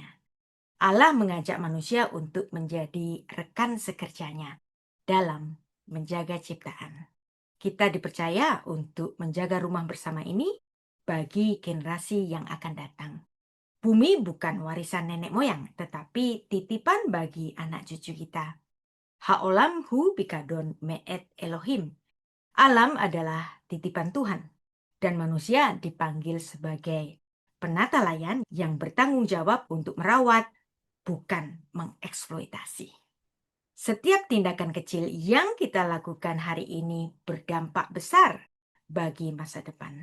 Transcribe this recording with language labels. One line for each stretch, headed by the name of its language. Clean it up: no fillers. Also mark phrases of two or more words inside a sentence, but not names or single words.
Indonesian: Allah mengajak manusia untuk menjadi rekan sekerjanya dalam menjaga ciptaan. Kita dipercaya untuk menjaga rumah bersama ini bagi generasi yang akan datang. Bumi bukan warisan nenek moyang, tetapi titipan bagi anak cucu kita.
Hebrew: העולם הוא פיקדון מאת אלוהים.
Indonesian: Alam adalah titipan Tuhan, dan manusia dipanggil sebagai penata layan yang bertanggung jawab untuk merawat, bukan mengeksploitasi. Setiap tindakan kecil yang kita lakukan hari ini berdampak besar bagi masa depan.